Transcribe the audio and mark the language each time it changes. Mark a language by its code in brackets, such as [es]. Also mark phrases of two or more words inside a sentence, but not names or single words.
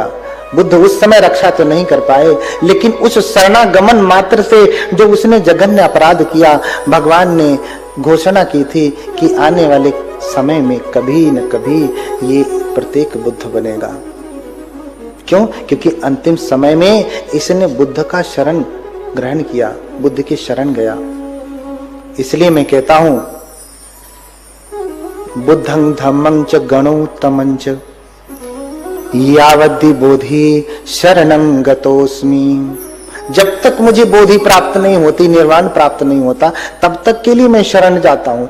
[hi] बुद्ध उस समय रक्षा तो नहीं कर पाए, लेकिन उस शरणागमन मात्र से जो उसने जघन्य अपराध किया, भगवान ने घोषणा की थी कि आने वाले समय में कभी न कभी ये प्रत्येक बुद्ध बनेगा। क्यों? क्योंकि अंतिम समय में इसने बुद्ध का शरण ग्रहण किया, बुद्ध की शरण गया। इसलिए मैं कहता हूं, [pi] बुद्धं धम्मं च गणोत्तमं च यावद्धि बोधि शरणं गतोस्मि। [hi] जब तक मुझे बोधि प्राप्त नहीं होती, निर्वाण प्राप्त नहीं होता, तब तक के लिए मैं शरण जाता हूं।